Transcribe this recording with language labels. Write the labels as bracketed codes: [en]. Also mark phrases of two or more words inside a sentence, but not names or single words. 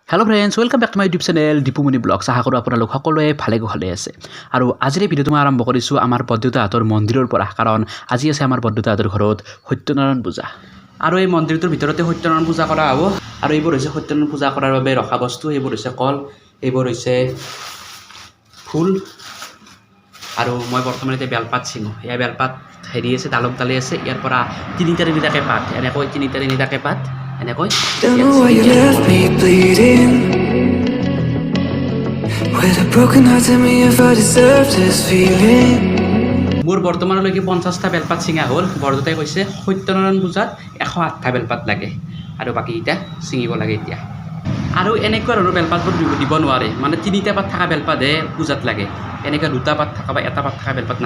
[en] hello friends welcome back to my YouTube channel [as] दीपुमणि ब्लग्स [hi] आशा करूँ आपलोक [as] सकलोৱে ভালে আছে আৰু আজিৰ ভিডিঅ'টো মই আৰম্ভ কৰিছোঁ আমাৰ বৰদেউতাহঁতৰ মন্দিৰৰ পৰা কাৰণ আজি আছে আমাৰ বৰদেউতাহঁতৰ ঘৰত সত্যনাৰায়ণ পূজা আৰু এই মন্দিৰটোৰ ভিতৰতে সত্যনাৰায়ণ পূজা কৰা হ'ব আৰু এইবোৰ হৈছে সত্যনাৰায়ণ পূজা কৰাৰ বাবে ৰখা বস্তু এইবোৰ হৈছে কল এইবোৰ হৈছে ফুল আৰু মই বৰ্তমান এতিয়া বেলপাত চিঙো এই বেলপাত হেৰি আছে ডালক ডালি আছে ইয়াৰ পৰা তিনিটা পাত এনেকৈ তিনিটা পাত এনেকৈ [en] Don't know why you left me bleeding With a broken heart, tell me if I deserve this feeling [as] মোৰ বৰ্তমানলৈকে 50টা বেলপাত চিঙা হ'ল বৰদেউতাই কৈছে সত্যনাৰায়ণ পূজাত 108টা বেলপাত লাগে আৰু বাকী এটা চিঙিব লাগে এতিয়া আৰু এনেকুৱা ধৰণৰ বেলপাতবোৰ দিব নোৱাৰে মানে তিনিটা পাত থকা বেলপাতহে পূজাত লাগে এনেকুৱা দুটা পাত থকা বা এটা পাত থকা বেলপাত